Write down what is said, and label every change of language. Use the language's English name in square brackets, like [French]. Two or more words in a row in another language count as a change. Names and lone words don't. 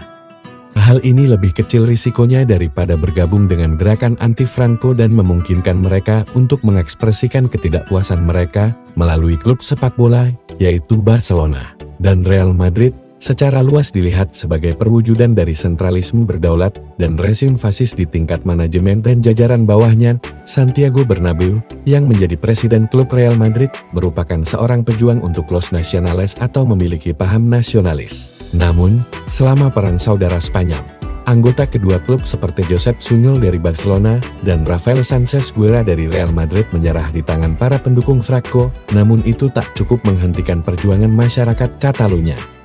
[Indonesian] Hal ini lebih kecil risikonya daripada bergabung dengan gerakan anti-Franco dan memungkinkan mereka untuk mengekspresikan ketidakpuasan mereka melalui klub sepak bola, yaitu Barcelona. Dan Real Madrid secara luas dilihat sebagai perwujudan dari sentralisme berdaulat dan rezim fasis di tingkat manajemen dan jajaran bawahnya. Santiago Bernabeu, yang menjadi presiden klub Real Madrid, merupakan seorang pejuang untuk [Spanish] los nacionales [Indonesian] atau memiliki paham nasionalis. Namun, selama perang saudara Spanyol, anggota kedua klub seperti Josep Sunyol dari Barcelona dan Rafael Sánchez Guerra dari Real Madrid menyerah di tangan para pendukung Franco, namun itu tak cukup menghentikan perjuangan masyarakat Catalunya.